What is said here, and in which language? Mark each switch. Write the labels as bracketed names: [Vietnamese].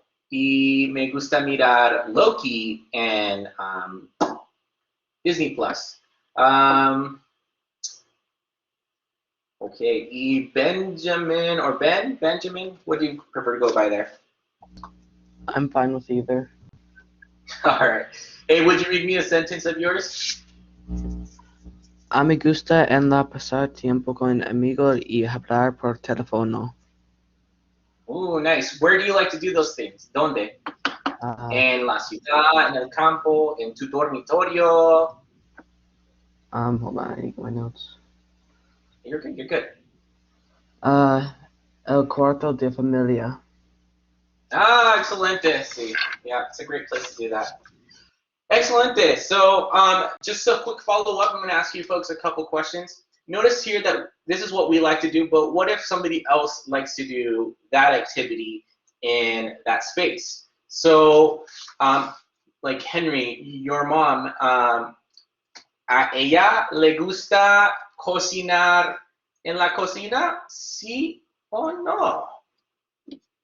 [Spanish] Y me gusta mirar Loki en Disney Plus. [English] Okay, y Benjamin, or Benjamin, what do you prefer to go by there? I'm fine with either. All right. Hey, would you read me a sentence of yours? [Spanish] A me gusta en la pasar tiempo con amigos y hablar por teléfono. [English] Ooh, nice. Where do you like to do those things? [Spanish] ¿Dónde? Uh, En la ciudad, en el campo, en tu dormitorio. [English] Hold on, I need my notes. You're good, you're good. [Spanish] El cuarto de familia. Ah, excelente. Sí. [English] Yeah, it's a great place to do that. Excelente. So just a quick follow-up. I'm going to ask you folks a couple questions. Notice here that this is what we like to do, but what if somebody else likes to do that activity in that space? So like Henry, your mom, [Spanish] ¿a ella le gusta cocinar en la cocina? ¿Sí o no?